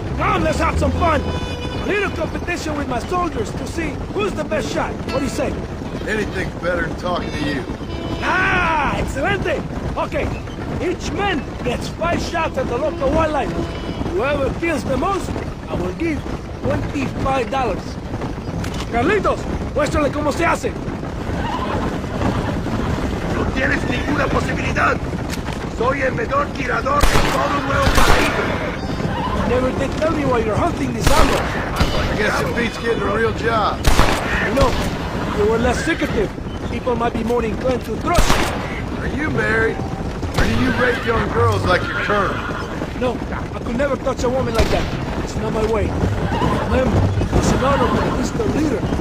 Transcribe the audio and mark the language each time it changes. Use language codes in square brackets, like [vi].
[en] Come, let's have some fun. A little competition with my soldiers to see who's the best shot. What do you say? Anything's better than talking to you. Ah, excelente. Okay, each man gets 5 shots at the local wildlife. Whoever kills the most, I will give $25. [es] Carlitos, muéstrale cómo se hace. No tienes ninguna posibilidad. Soy el mejor tirador de todo Nuevo Paraíso. [en] Never did tell me why you're hunting this animal. I guess it beats getting a real job. You know, if you were less secretive, people might be more inclined to trust you. Are you married? Or do you rape young girls like your colonel? No, I could never touch a woman like that. It's not my way. Remember, it's an honor to be the leader.